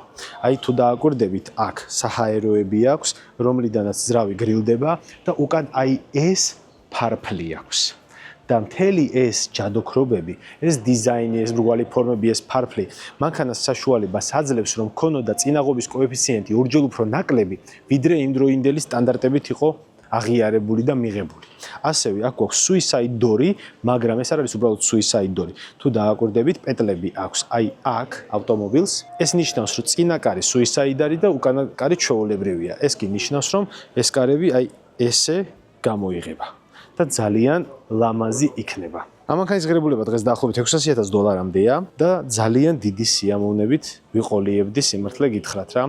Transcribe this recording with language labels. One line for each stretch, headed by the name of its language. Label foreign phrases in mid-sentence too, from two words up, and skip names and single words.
Georgian: აი თუ დააკვირდებით, აქ საჰაეროები აქვს, რომლიდანაც ძრავი გრილდება და უკან აი ეს ფარფლი აქვს. და მთელი ეს ჯადოქრობები, ეს დიზაინი, ეს მრგვალი ფორმები, ეს ფარფლი, მანქანას საშუალებას აძლევს, რომ ქონოდა წინაღობის კოეფიციენტი ორჯერ უფრო ნაკლები, ვიდრე იმდროინდელი სტანდარტებით იყო აღიარებული და მიღებული. ასევე აქ გვაქვს
English: suicide door-
Georgian: ი, მაგრამ ეს არ არის უბრალოდ
English: suicide door-
Georgian: ი. თუ დააკვირდებით, პეტლები აქვს აი აქ ავტომობილს. ეს ნიშნავს, რომ წინა კარი suicide-არი და უკანა კარი ჩვეულებრივია. ეს კი ნიშნავს, რომ ეს კარები აი ესე გამოიღება. და ძალიან ლამაზი იქნება. ამანქანის ღირებულება დღეს დაახლოებით $600,000-მდეა და ძალიან დიდი სიამოვნებით ვიყოლიებდი სიმართლე გითხრათ რა.